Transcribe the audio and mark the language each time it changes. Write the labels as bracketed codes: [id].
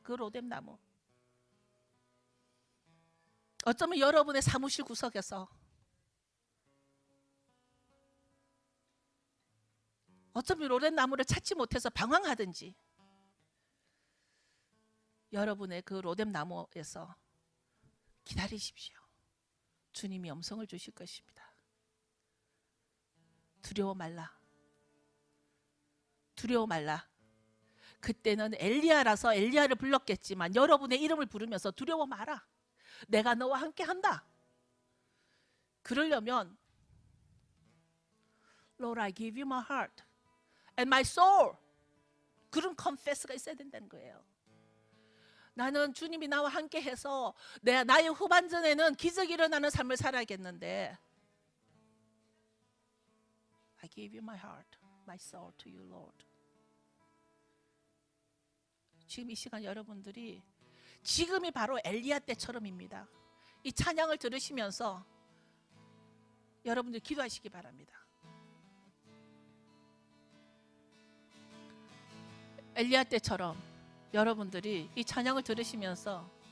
[ko] 그 로뎀나무, 어쩌면 여러분의 사무실 구석에서, 어쩌면 로뎀나무를 찾지 못해서 방황하든지, 여러분의 그 로뎀나무에서 기다리십시오. 주님이 음성을 주실 것입니다. 두려워 말라. 두려워 말라. 그때는 엘리야라서 엘리야를 불렀겠지만 여러분의 이름을 부르면서 두려워 마라. 내가 너와 함께 한다. 그러려면 [en] Lord, I give you my heart and my soul. [ko] 그런 confess가 있어야 된다는 거예요. 나는 주님이 나와 함께 해서 나의 후반전에는 기적이 일어나는 삶을 살아야겠는데, [en] I give you my heart, my soul to you, Lord. [ko] 지금 이 시간 여러분들이 지금이 바로 엘리야 때처럼입니다. 이 찬양을 들으시면서 여러분들 기도하시기 바랍니다. 엘리야 때처럼 여러분들이 이 찬양을 들으시면서